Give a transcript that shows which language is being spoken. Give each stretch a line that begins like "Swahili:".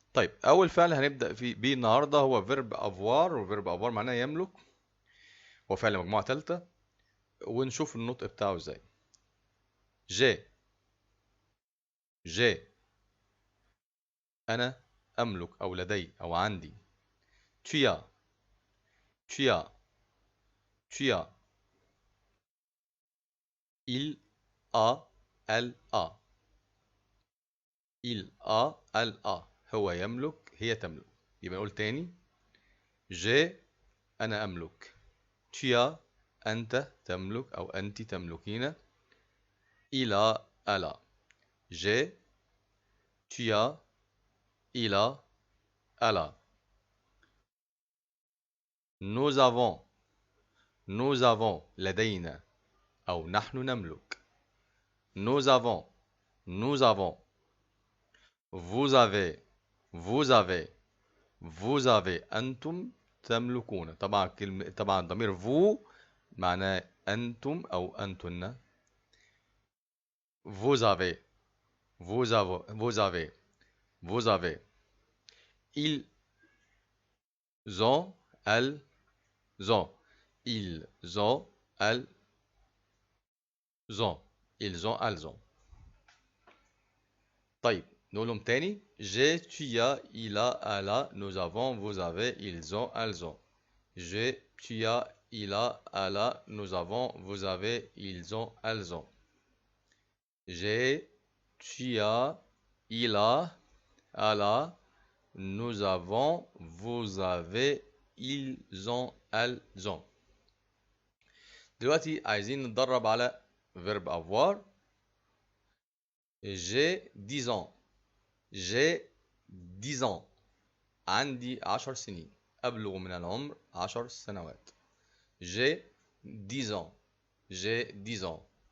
Arabic: طيب، اول فعل هنبدا بيه النهارده هو فيرب افوار، وفيرب افوار معناه يملك. هو فعل مجموعه ثالثه، ونشوف النطق بتاعه ازاي. جي جي أنا أملك أو لدي أو عندي.
French: tu as tu as tu as il a elle a il a elle a
Arabic: هو يملك، هي تملك. يبقى نقول تاني: جي أنا أملك.
French: tu as
Arabic: أنت تملك أو أنت تملكين.
French: il a elle a. j'ai tu as il a elle a. nous avons
Arabic: لدينا أو نحن نملك.
French: nous avons nous avons. vous avez vous avez vous avez
Arabic: أنتم تملكون. طبعا طبعا ضمير vous معناه أنتم أو أنتن.
French: vous avez vous avez vous avez vous avez. ils ont elles ont ils ont elles ont ils ont elles ont.
Arabic: طيب نقولهم تاني:
French: j'ai tu as il a elle a nous avons vous avez ils ont elles ont. j'ai tu as il a elle a nous avons vous avez ils ont elles ont. j'ai tu as il a elle a nous avons vous avez ils ont elles ont.
Arabic: دلوقتي عايزين نتدرب على verb avoir.
French: j'ai 10 ans. j'ai 10 ans.
Arabic: عندي 10 سنين. أبلغ من العمر 10 سنوات.
French: j'ai 10 ans. j'ai 10 ans.